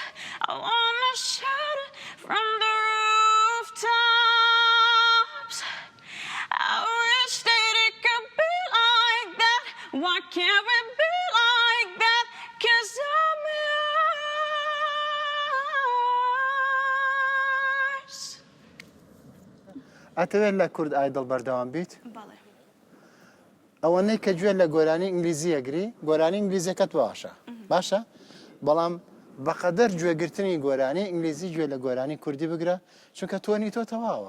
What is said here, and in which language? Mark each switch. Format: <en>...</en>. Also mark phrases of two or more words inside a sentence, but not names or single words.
<en>I wanna shout it from the rooftops. I wish that it could be like that. Why can't we be like that? 'Cause I'm yours.</en> <ckb>ئەتەوێت لە کورد ئایدڵ بەردەوام بیت؟ بەڵێ. ئەوەنەی کە گوێ لە گۆرانی ئینگلیزی ئەگری، گۆرانی ئینگلیزیەکەت باشە. باشە؟ بەڵام بەقەدەر گوێگرتنی گۆرانی ئینگلیزی گوێ لە گۆرانی کوردی بگرە، چونکە تۆنی تۆ تەواوە.</ckb>